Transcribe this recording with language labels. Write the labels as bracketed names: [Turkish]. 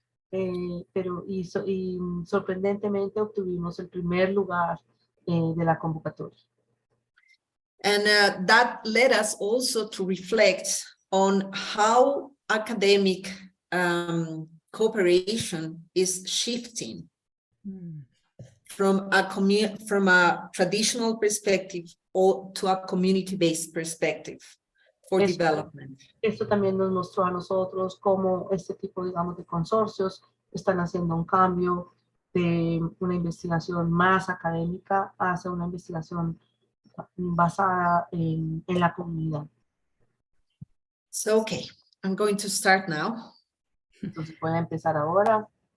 [Spanish] Pero sorprendentemente obtuvimos el primer lugar de la convocatoria. [English] And that led us also to reflect on how academic cooperation is shifting from a traditional perspective to a community-based perspective for development. [Spanish] Esto también nos mostró a nosotros cómo este tipo, digamos, de consorcios están haciendo un cambio de una investigación más académica hacia una investigación basada en la comunidad. [English] So, okay, I'm going to start now. [Spanish] Entonces voy a empezar ahora.